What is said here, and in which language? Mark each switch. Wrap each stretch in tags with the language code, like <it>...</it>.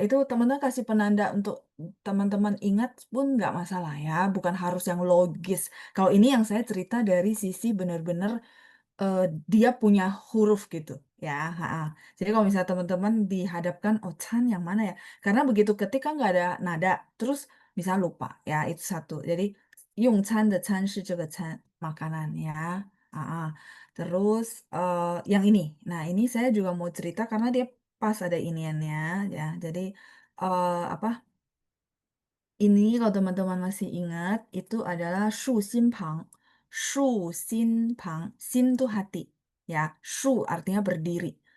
<id>Itu teman-teman kasih penanda untuk teman-teman ingat pun nggak masalah ya. Bukan harus yang logis. Kalau ini yang saya cerita dari sisi benar-benar eh, dia punya huruf gitu ya. Ha-ha. Jadi kalau misalnya teman-teman dihadapkan oh Chan yang mana ya? Karena begitu ketika nggak ada nada, terus bisa lupa ya itu satu. Jadi</id> <zh>用餐的餐是这个餐</zh> <id>makanan ya. Ah, terus yang ini. Nah ini saya juga mau cerita karena dia pas ada iniannya ya. Jadi apa? Ini kalau teman-teman masih ingat, itu adalah Shu Xin Pang. Shu Xin Pang, Xin itu hati. Ya, Shu artinya berdiri.</id>